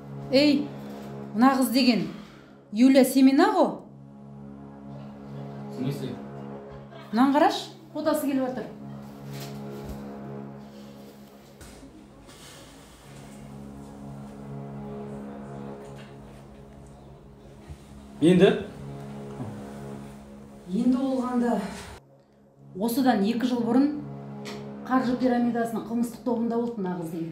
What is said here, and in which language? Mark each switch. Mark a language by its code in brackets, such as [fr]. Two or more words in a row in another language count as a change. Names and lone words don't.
[kk] Эй, мына қыз деген Юля Семина ғой? [ru] В смысле? [kk] Мынаны қараш, фотосы келіп жатыр. Енді болғанда осыдан 2 жыл бұрын қаржы пирамидасының қылмыстық тобында болды мына қыз деген.